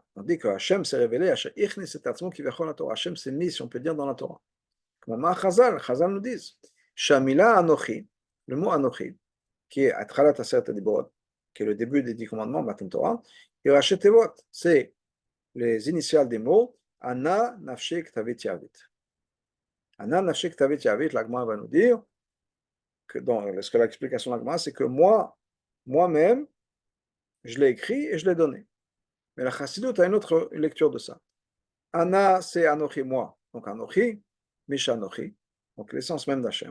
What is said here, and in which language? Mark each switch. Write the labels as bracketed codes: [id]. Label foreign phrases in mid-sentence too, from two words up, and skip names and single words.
[fr] On dit que Hachem s'est révélé, Hachem s'est mis, si on peut dire, dans la Torah. Comme Chazal nous dit, Shamila Anochi, le mot Anochi, qui est [he] תחילת עשרת הדיברות, [fr] qui est le début des 10 commandements, [he] מתן תורה, [fr] et [he] ראשי תיבות, [fr] c'est les initiales des mots [arc] אנא נפשי כתבית יהבית. אנא נפשי כתבית יהבית, [fr] l'Agma va nous dire que ce que l'explication de l'Agma, c'est que moi-même, je l'ai écrit et je l'ai donné. Mais la Chassidut a une autre lecture de ça. Ana, c'est Anochi, moi. Donc Anochi, Misha Anochi, donc l'essence même d'Hachem.